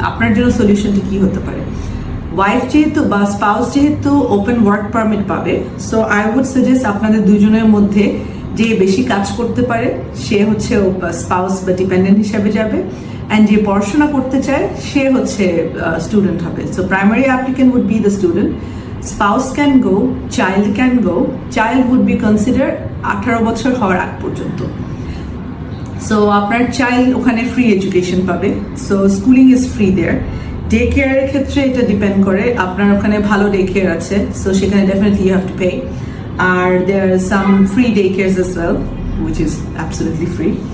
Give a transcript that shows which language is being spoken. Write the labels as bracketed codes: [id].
[bn] আপনার জন্য সলিউশনটা কি হতে পারে? ওয়াইফ যেহেতু বা স্পাউস যেহেতু ওপেন ওয়ার্ক পারমিট পাবে, [en] so I would suggest [bn] আপনাদের দুজনের মধ্যে যে বেশি কাজ করতে পারে সে হচ্ছে স্পাউস বা ডিপেন্ডেন্ট হিসাবে যাবে, অ্যান্ড যে পড়াশোনা করতে চায় সে হচ্ছে স্টুডেন্ট হবে. [en] So primary applicant would be the student. Spouse can go, child can go. Child would be considered 18 [bn] বছর হওয়ার আগ পর্যন্ত. সো আপনার চাইল্ড ওখানে ফ্রি এডুকেশন পাবে. [en] So schooling is free there. [bn] Day কেয়ারের ক্ষেত্রে এটা ডিপেন্ড করে, আপনার ওখানে ভালো ডে কেয়ার আছে, সো সেখানে definitely [en] You have to pay. আর there are some free day cares as well, which is absolutely free.